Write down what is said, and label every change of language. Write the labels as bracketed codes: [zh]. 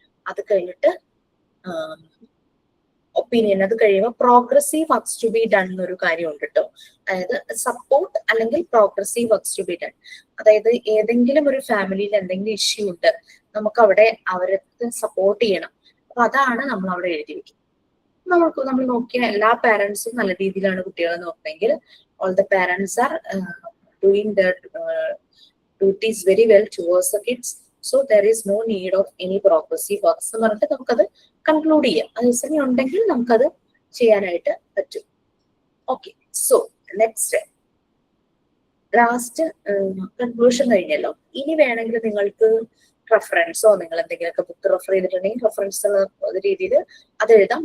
[ml] അത് കഴിഞ്ഞിട്ട് അത് കഴിയുമ്പോൾ [en] progressive works to be done [ml] എന്നൊരു കാര്യമുണ്ട് കേട്ടോ. അതായത് സപ്പോർട്ട് അല്ലെങ്കിൽ [en] Progressive works to be done. [ml] അതായത് ഏതെങ്കിലും ഒരു ഫാമിലിയിൽ എന്തെങ്കിലും ഇഷ്യൂ ഉണ്ട്, നമുക്ക് അവിടെ അവരെ സപ്പോർട്ട് ചെയ്യണം. അപ്പൊ അതാണ് നമ്മൾ അവിടെ എഴുതി വെക്കുന്നത്. നമ്മൾ നോക്കിയ എല്ലാ പാരന്റ്സും നല്ല രീതിയിലാണ് കുട്ടികളെ നോക്കുന്നെങ്കിൽ [en] all the parents are doing their duties very well towards the kids, so there is no need of any progressive works [ml] എന്ന് പറഞ്ഞിട്ട് നമുക്കത് കൺക്ലൂഡ് ചെയ്യാം. അതേസമയം ഉണ്ടെങ്കിൽ നമുക്കത് ചെയ്യാനായിട്ട് പറ്റും. Okay, so next last conclusion കഴിഞ്ഞല്ലോ. ഇനി വേണമെങ്കിൽ നിങ്ങൾക്ക് റെഫറൻസോ നിങ്ങൾ എന്തെങ്കിലുമൊക്കെ ബുക്ക് റെഫർ ചെയ്തിട്ടുണ്ടെങ്കിൽ റെഫറൻസ് എന്ന രീതിയിൽ അത് എഴുതാം.